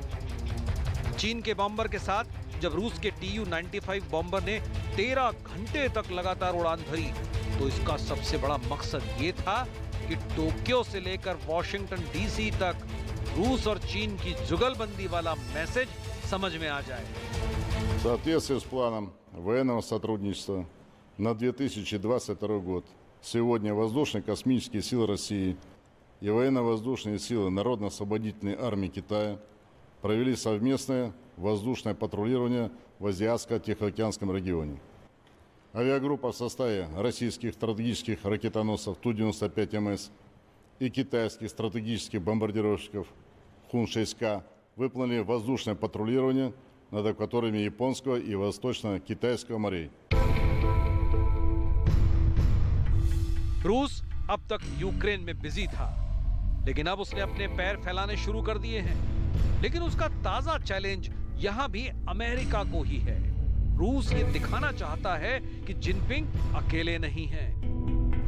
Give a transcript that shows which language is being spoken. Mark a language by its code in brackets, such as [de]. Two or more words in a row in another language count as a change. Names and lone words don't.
[hi] चीन के बॉम्बर के साथ जब रूस के Tu-95 बॉम्बर ने 13 घंटे तक लगातार उड़ान भरी, तो इसका सबसे बड़ा मकसद ये था कि टोक्यो से लेकर वॉशिंगटन DC तक रूस और चीन की जुगलबंदी वाला मैसेज समझ में आ जाए। [ru] В соответствии с планом военного сотрудничества на 2022 год, сегодня воздушно-космические силы России и военно-воздушные силы Народно-освободительной армии Китая провели совместное воздушное патрулирование в Азиатско-Тихоокеанском регионе. Авиагруппа в составе российских стратегических ракетоносцев Ту-95МС и китайских стратегических бомбардировщиков Хун-6К выполнили воздушное патрулирование над акваториями Японского и Восточно-Китайского морей. [hi] रूस अब तक यूक्रेन में बिजी था, लेकिन अब उसने अपने पैर फैलाने शुरू कर दिए हैं। लेकिन उसका ताजा चैलेंज यहां भी अमेरिका को ही है। रूस ये दिखाना चाहता है कि जिनपिंग अकेले नहीं हैं।